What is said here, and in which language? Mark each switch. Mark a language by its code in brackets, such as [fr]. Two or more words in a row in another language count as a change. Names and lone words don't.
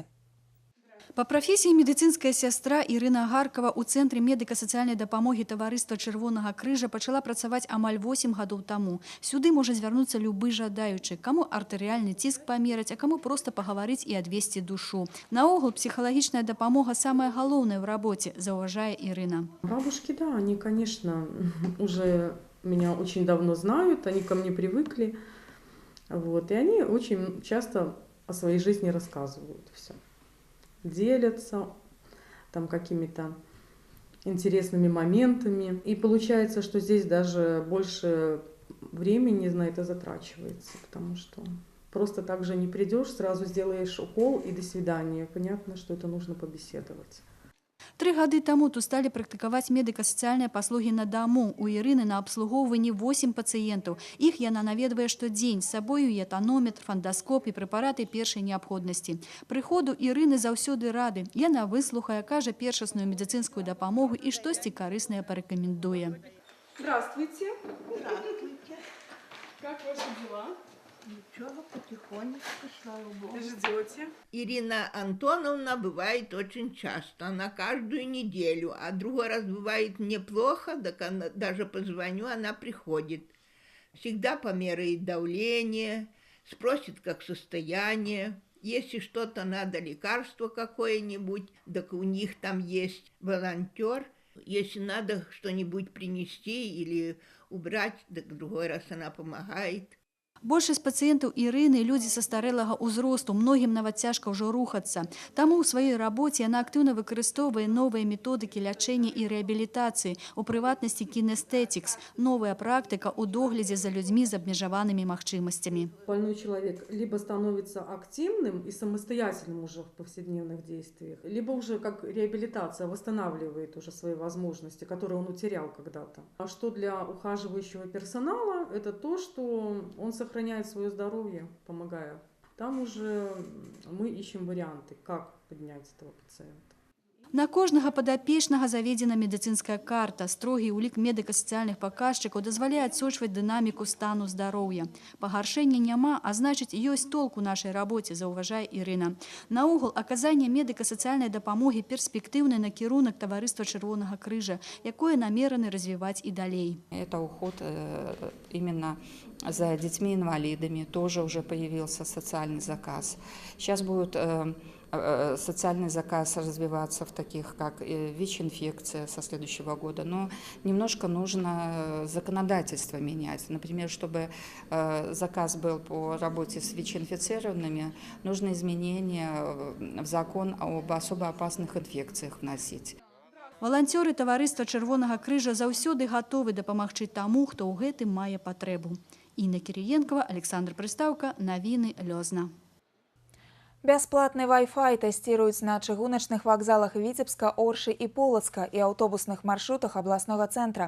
[be] Па прафесіі медыцынская сястра Ірына Гаркава ў Цэнтры медыка-сацыяльнай дапамогі таварыства Чырвонага крыжа пачала працаваць амаль 8 гадоў таму. Сюды можа звярнуцца любы жадаючы, каму артэрыяльны ціск памераць, а каму проста пагаварыць і адвесці душу. Наогул псіхалагічная дапамога самая галоўная ў рабоце, заўважае Ірына. [ru] Бабушки, да, они, конечно, уже меня очень давно знают, они ко мне привыкли. Вот, и они очень часто о своей жизни рассказывают все. Делятся там какими-то интересными моментами. И получается, что здесь даже больше времени на это затрачивается, потому что просто так же не придешь, сразу сделаешь укол и до свидания. Понятно, что это нужно побеседовать. [be] 3 гады таму тут сталі практыкаваць медыка-сацыяльныя паслугі на даму. У Ірыны на абслугоўванні 8 пацыентаў. Іх яна наведвае штодзень. З сабою і этанометр, фандаскоп і прэпараты першай неабходнасці. Прыходу Ірыны заўсёды рады. Яна выслухае, кажа першасную медыцынскую дапамогу і штосьці карыснае парэкамендуе. [ru] Здравствуйте. Здравствуйте. Как ваши дела? Ничего, потихонечку, слава богу. Ждете? Ирина Антоновна бывает очень часто, на каждую неделю, а другой раз бывает неплохо, так она, даже позвоню, она приходит. Всегда померяет давление, спросит, как состояние. Если что-то надо, лекарство какое-нибудь, так у них там есть волонтер. Если надо что-нибудь принести или убрать, так другой раз она помогает. [be] Большасць пацыентаў Ірыны людзі састарэлага ўзросту, многім нават цяжка ўжо рухацца. Таму ў сваёй рабоце яна актыўна выкарыстоўвае новыя методыкі лячэння і рэабілітацыі, у прыватнасці кінестетикс, новая практыка ў доглядзе за людзьмі з абмежаванымі магчымасцямі. [ru] Больной человек либо становится активным и самостоятельным уже в повседневных действиях, либо уже как реабилитация восстанавливает уже свои возможности, которые он утерял когда-то. А что для ухаживающего персонала, это то, что он сохраняет свое здоровье, помогая. Там уже мы ищем варианты, как поднять этого пациента. [be] На кожнага падапечнага заведзена медыцынская карта. Строгі ўлік медыка-сацыяльных паказчыкаў дазваляе адсочваць дынаміку стану здароўя. Пагаршэння няма, а значыць, ёсць толк у нашай рабоце, заўважае Ірына. Наогул, аказанне медыка-сацыяльнай дапамогі перспектыўны накірунак таварыства Чырвонага крыжа, якое намераны развіваць і далей. [ru] Это уход именно за детьми-инвалидами. Тоже уже появился социальный заказ. Сейчас будет социальный заказ развиваться в таких, как ВИЧ-инфекция со следующего года. Но немножко нужно законодательство менять. Например, чтобы заказ был по работе с ВИЧ-инфицированными, нужно изменения в закон об особо опасных инфекциях вносить. [be] Валанцёры таварыства Чырвонага крыжа заўсёды гатовы дапамагчы таму, хто ў гэтым мае патрэбу. Інна Кірыенкова, Александр Прыстаўка, навіны Лёзна. Бясплатны Wi-Fi тестируюць на чыгуначных вакзалах Віцебска, Оршы і Полацка і аўтобусных маршрутах абласнога цэнтра.